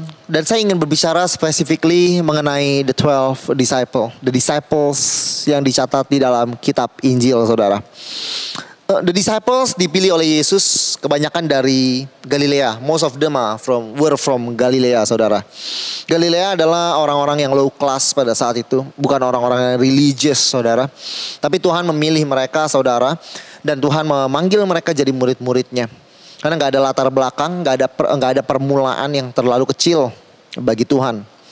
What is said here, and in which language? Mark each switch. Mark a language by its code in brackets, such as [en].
[id] Dan saya ingin berbicara specifically mengenai [en] the 12 the disciples [id] yang dicatat di dalam kitab Injil, saudara. The disciples dipilih oleh Yesus kebanyakan dari Galilea. [en] Most of them were from Galilea, saudara. [id] Galilea adalah orang-orang yang low class pada saat itu, bukan orang-orang yang religious, saudara. Tapi Tuhan memilih mereka, saudara, dan Tuhan memanggil mereka jadi murid-muridnya. Karena nggak ada latar belakang, nggak ada permulaan yang terlalu kecil bagi Tuhan.